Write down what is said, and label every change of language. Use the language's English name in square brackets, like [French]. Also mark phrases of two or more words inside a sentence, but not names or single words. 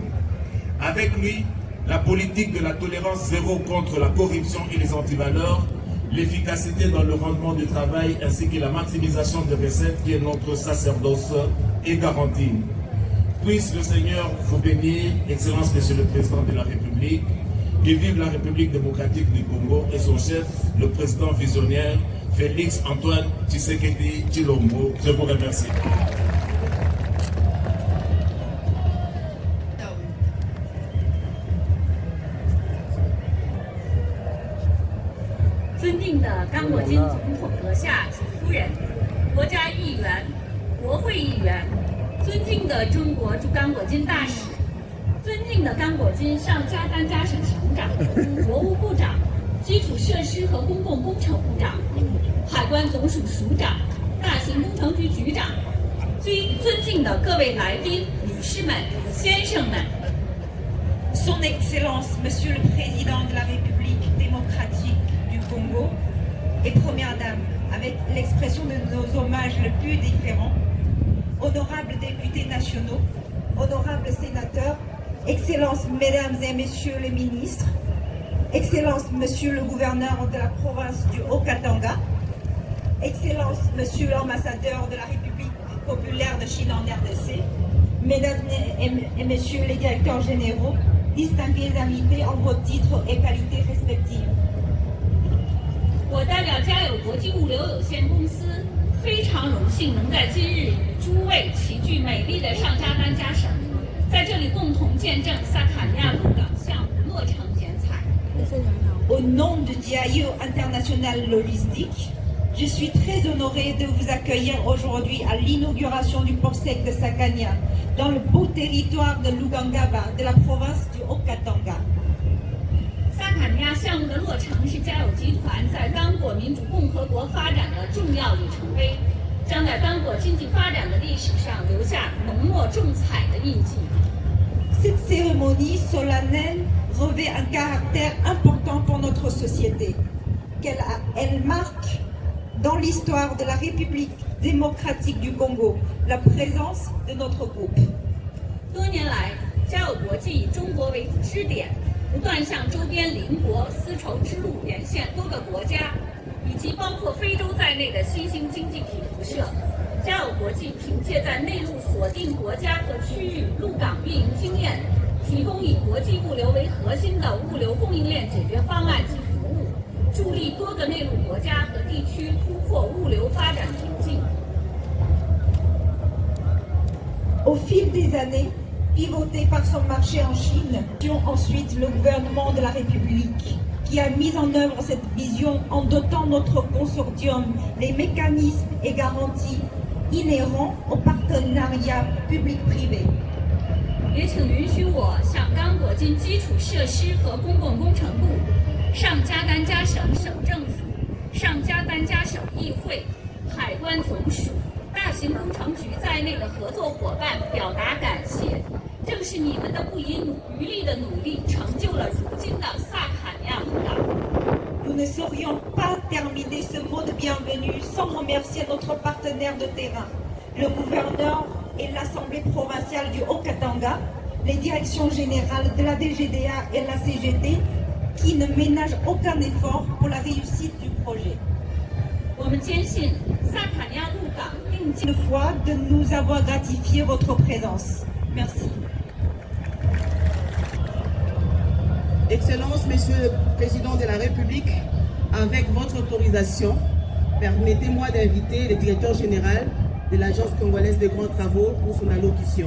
[French] Avec lui, la politique de la tolérance zéro contre la corruption et les antivaleurs, l'efficacité dans le rendement du travail ainsi que la maximisation des recettes qui est notre sacerdoce est garantie. Puisse le Seigneur vous bénir, Excellence Monsieur le Président de la République, que vive la République démocratique du Congo et son chef, le président visionnaire Félix Antoine Tshisekedi Tshilombo. Je vous remercie. [Chinese] 刚果金总统阁下及夫人、国家议员、国会议员，尊敬的中国驻刚果金大使，尊敬的刚果金上加丹加省省长、国务部长、基础设施和公共工程部长、海关总署署长、大型工程局局长，尊敬的各位来宾、女士们、先生们。 [French] Son Excellence, Monsieur le Président de la République démocratique du Congo et Première Dame, avec l'expression de nos hommages les plus différents, honorables députés nationaux, honorables sénateurs, Excellences, Mesdames et Messieurs les ministres, Excellences, Monsieur le gouverneur de la province du Haut-Katanga, Excellences, Monsieur l'ambassadeur de la République populaire de Chine en RDC, Mesdames et Messieurs les directeurs généraux, distingués invités en vos titres et qualités respectives. [Chinese] 我代表嘉友国际物流有限公司，非常荣幸能在今日与诸位齐聚美丽的上加丹加省，在这里共同见证萨卡尼亚鹿港项目落成剪彩。 [French] Au nom de Diayo International Logistique, je suis très honorée de vous accueillir aujourd'hui à l'inauguration du port sec de Sakania, dans le beau territoire de Lugangaba, de la province du Haut-Katanga. [Chinese] 萨卡尼亚项目的落成是嘉友集团在刚果民主共和国发展的重要里程碑，将在刚果经济发展的历史上留下浓墨重彩的印记。 [French] Cette cérémonie solennelle revêt un caractère important pour notre société. Elle marque dans l'histoire de la République démocratique du Congo la présence de notre groupe. [Chinese] 多年来，嘉友国际以中国为支点，不断向周边邻国丝绸之路沿线多个国家，以及包括非洲在内的新兴经济体辐射。嘉友国际凭借在内陆锁定国家和区域陆港运营经验，提供以国际物流为核心的物流供应链解决方案及服务，助力多个内陆国家和地区突破物流发展瓶颈。 [French] Au fil des années, pivoté par son marché en Chine, ensuite le gouvernement de la République, qui a mis en œuvre cette vision en dotant notre consortium les mécanismes et garanties inhérents au partenariat public-privé. [Chinese] 也请允许我向刚果金基础设施和公共工程部、上加丹加省省政府、上加丹加省议会、海关总署、大型工程局在内的合作伙伴表达感谢。正是你们的不遗余力的努力，成就了如今的萨卡尼亚鹿港。 [French] Nous ne saurions pas terminer ce mot de bienvenue sans remercier notre partenaire de terrain, le gouverneur et l'Assemblée provinciale du Haut-Katanga, les directions générales de la DGDA et la CGT, qui ne ménagent aucun effort pour la réussite du projet. [Chinese] 我们坚信萨卡尼亚鹿港定期 [French] Une fois de nous avoir gratifié votre présence. Merci. Excellence, Monsieur le Président de la République, avec votre autorisation, permettez-moi d'inviter le directeur général de l'Agence congolaise des grands travaux pour son allocution.